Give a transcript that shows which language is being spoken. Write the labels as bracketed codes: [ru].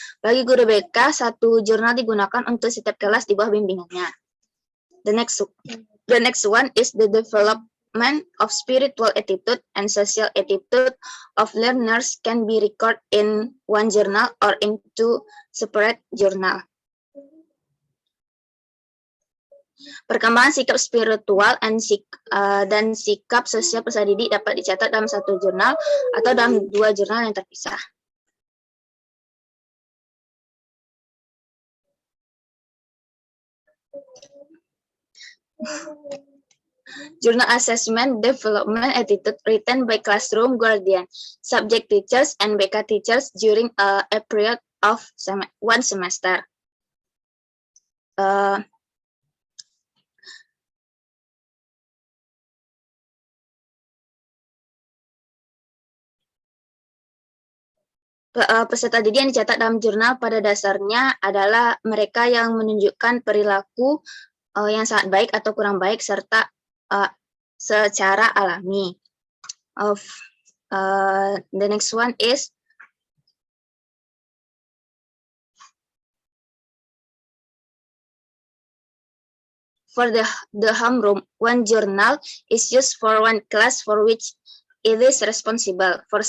[id] Bagi guru BK, satu jurnal digunakan untuk setiap kelas di bawah bimbingannya. [en] The next one is the development of spiritual attitude and social attitude of learners can be recorded in one journal or in two separate journal. [id] Perkembangan sikap spiritual dan sikap sosial peserta didik dapat dicatat dalam satu jurnal atau dalam dua jurnal yang terpisah. [en] Journal assessment development attitude written by classroom guardian, subject teachers, and BK teachers during a period of one semester. [id] Peserta didik yang dicatat dalam jurnal pada dasarnya adalah mereka yang menunjukkan perilaku yang sangat baik atau kurang baik serta secara alami. [en] The next one is for the homeroom. One journal is used for one class for which it is responsible.